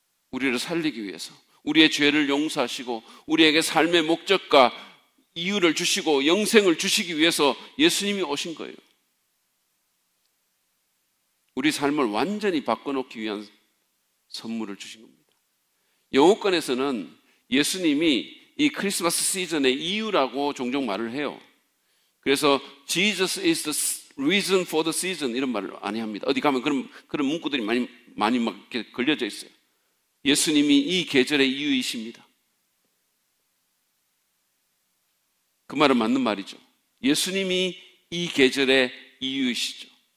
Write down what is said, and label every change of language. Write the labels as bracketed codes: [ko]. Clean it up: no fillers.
[ko] 우리를 살리기 위해서, 우리의 죄를 용서하시고 우리에게 삶의 목적과 이유를 주시고 영생을 주시기 위해서 예수님이 오신 거예요. 우리 삶을 완전히 바꿔놓기 위한 선물을 주신 겁니다. 영어권에서는 예수님이 이 크리스마스 시즌의 이유라고 종종 말을 해요. [en] 그래서 Jesus is the reason for the season [ko] 이런 말을 많이 합니다. 어디 가면 그런 문구들이 많이 막 이렇게 걸려져 있어요. 예수님이 이 계절의 이유이십니다. 그 말은 맞는 말이죠. 예수님이 이 계절의 이유이시죠.